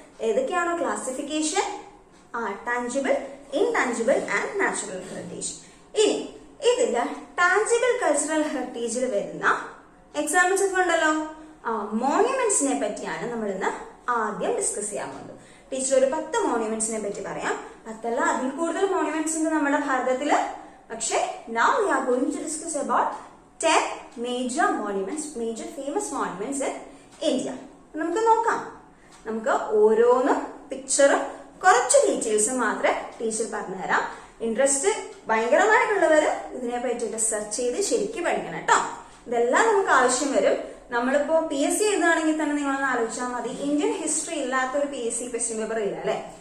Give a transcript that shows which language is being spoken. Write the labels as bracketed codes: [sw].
[ml] ഏതൊക്കെയാണോ classification? [en] Tangible, intangible and natural heritage. [ml] ഇനി ഇതില് tangible cultural ഹെറിറ്റേജിൽ വരുന്ന എക്സാമ്പിൾസ് ഒക്കെ ഉണ്ടല്ലോ. മോണ്യുമെന്റ്സിനെ പറ്റിയാണ് നമ്മൾ ഇന്ന് ആദ്യം ഡിസ്കസ് ചെയ്യാൻ പോകുന്നത്. ടീച്ചർ ഒരു 10 മോണ്യുമെന്റ്സിനെ പറ്റി പറയാം. 10 അല്ല, അതിൽ കൂടുതൽ മോണ്യുമെന്റ്സ് ഉണ്ട് നമ്മുടെ ഭാരതത്തില്. [en] പക്ഷെ now we are going to discuss about 10 major monuments, major famous monuments in India. [ml] നമുക്ക് നോക്കാം. നമുക്ക് ഓരോന്നും പിക്ചറും കുറച്ച് ഡീറ്റെയിൽസും മാത്രമേ ടീച്ചർ പറഞ്ഞു തരാം. ഇൻട്രസ്റ്റ് ഭയങ്കരമായിട്ടുള്ളവര് ഇതിനെ പറ്റിയിട്ട് സെർച്ച് ചെയ്ത് ശരിക്കും പഠിക്കണം കേട്ടോ. ഇതെല്ലാം നമുക്ക് ആവശ്യം വരും. നമ്മളിപ്പോ PSC എഴുതുകയാണെങ്കിൽ തന്നെ നിങ്ങളൊന്ന് ആലോചിച്ചാൽ മതി, ഇന്ത്യൻ ഹിസ്റ്ററി ഇല്ലാത്ത ഒരു PSC ക്വസ്റ്റ്യൻ പേപ്പർ ഇല്ല അല്ലെ.